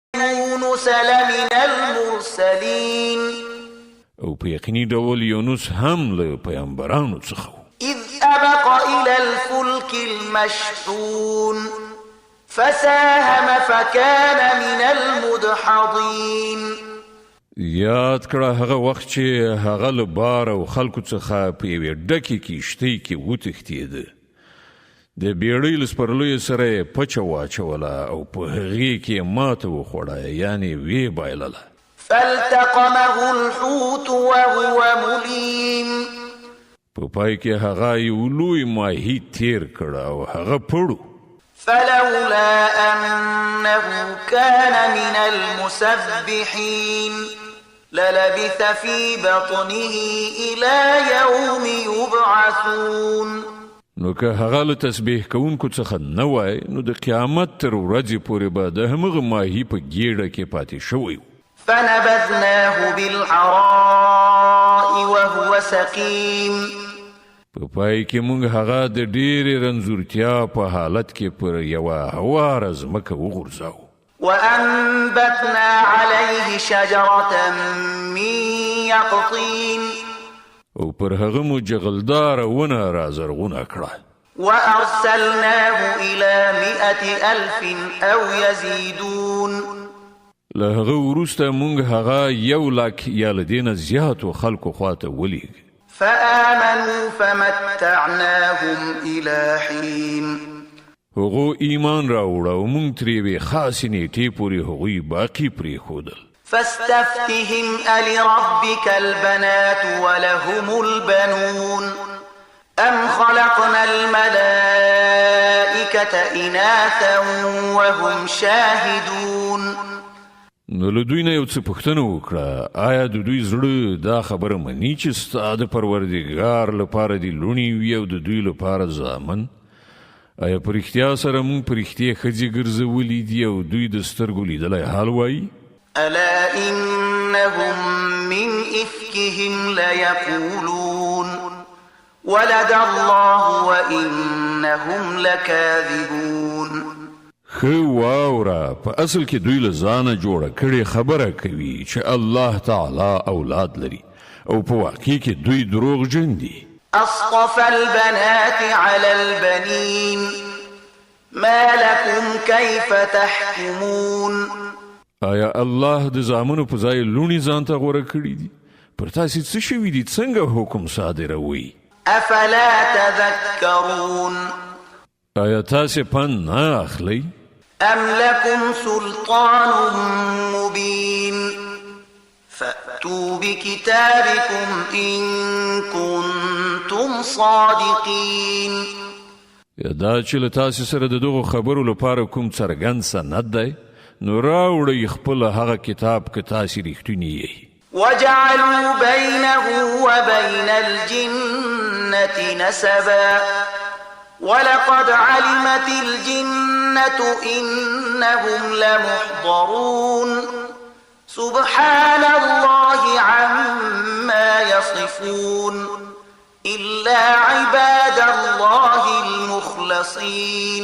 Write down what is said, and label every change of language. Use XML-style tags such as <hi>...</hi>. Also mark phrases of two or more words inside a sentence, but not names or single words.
<ar>يونس لمن المرسلين</ar> <ps>او په یقیني ډول یونس هم له پیغمبرانو څخه و.</ps> <ar>إذ أبق إلى الفلك المشحون فساهم فكان من المدحضين.</ar> <ps>یاد کړه هغه وخت چې هغه له بار او خلکو څخه په یوې ډکې کښتۍ کې وتښتېده. د بیړۍ له سپرلیو سره یې پچه واچوله او په هغې کې یې ماته وخوړه، یعنې ویې بایلله.</ps> <ar>فالتقمه الحوت وهو مليم.</ar> <ps>په پای کې هغه یو لوی ماهي تیر کړه او هغه پړو.</ps> <ar>فلولا أنه كان من المسبحين للبث في بطنه إلى يوم يبعثون.</ar> <ps>نو که هغه له تسبیح کوونکو څخه نه وای نو د قیامت تر ورځې پورې به د همغه ماهي په ګېډه کې پاتې شوی و.</ps> <ar>فنبذناه بالعراء وهو سقيم.</ar> <ps>په پای کې موږ هغه د ډېرې رنځورتیا په حالت کې پر یوه هواره ځمکه وغورځاو.</ps> <ar>وأنبتنا عليه شجرة من يقطين.</ar> <ps>او پر هغه مو جغلدار ونه رازرغونه کړه.</ps> <ar>وأرسلناه إلى 100,000 أو يزيدون.</ar> <ps>له هغه وروسته موږ هغه 100,000 یا له دې نه زیاتو خلکو خواته ولیږ.</ps> <ar>فآمنوا فمتعناهم إلى حين.</ar> <ps>هغو ایمان راوړه او موږ ترې یوې خاصې نیټې پورې هغوی باقي پرېښودل.</ps> <ar>فاستفتهم ألربك البنات ولهم البنون أم خلقنا الملائكة إناثا وهم شاهدون.</ar> <ps>نو له دوی نه یو څه پوښتنه وکړه، آیا د دوی زړه دا خبره مني چې ستا د پروردګار لپاره دې لوڼې وي او د دوی لپاره زامن؟ آیا په رښتیا سره موږ په رښتیا ښځې ګرځولي دي او دوی د سترګو لیدلی حال وایي؟</ps> <ar>ألا إنهم من إفكهم ليقولون ولد الله وإنهم لكاذبون.</ar> <ps>خو واوره په اصل کې دوی له ځانه جوړه کړې خبره کوي چې الله تعالی اولاد لري او په واقع کې دوی دروغجن دي.</ps> <ar>أصطفى البنات على البنين ما لكم كيف تحكمون.</ar> <ps>آیا الله د زامنو په ځای لوڼې ځان ته غوره کړي دي؟ پر تاسې څه شوي دي؟ څنګه حکم صادروئ؟</ps> <ar>أفلا تذكرون.</ar> <ps>آیا تاسې پند نه اخلئ؟</ps> <ar>أم لكم سلطان مبين فأتوا بكتابكم إن كنتم صادقين.</ar> <ps>یا دا چې له تاسې سره د دغو خبرو لپاره کوم څرګند سند دی نو راوړئ خپل هغه کتاب که تاسې رښتوني یئ.</ps> <ar>وجعلوا بينه وبين الجنة نسبا ولقد علمت الجنة إنهم لمحضرون سبحان الله عما يصفون إلا عباد الله المخلصين.</ar>